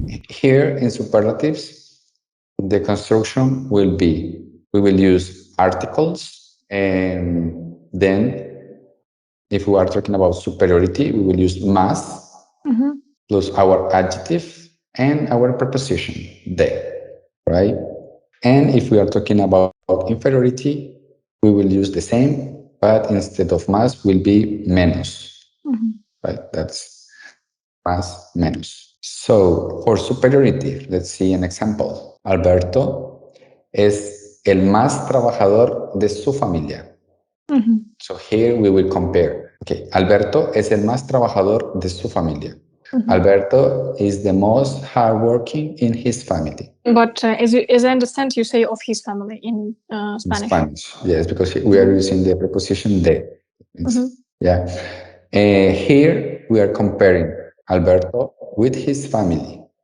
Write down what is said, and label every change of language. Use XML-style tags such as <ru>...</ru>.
<en>Here in superlatives, the construction will be, we will use articles, and then if we are talking about superiority, we will use más plus our adjective and our preposition, de, right? And if we are talking about inferiority, we will use the same, but instead of más will be menos, right? That's más, menos. So for superiority, let's see an example.</en> <es>Alberto es el más trabajador de su familia.</es> <en>So here we will compare. Okay,</en> <es>Alberto es el más trabajador de su familia.</es> <en>Alberto is the most hardworking in his family. But as I understand, you say of his family in Spanish. In Spanish, yes, because we are using the preposition de. Yeah. Here we are comparing Alberto with his family.</en>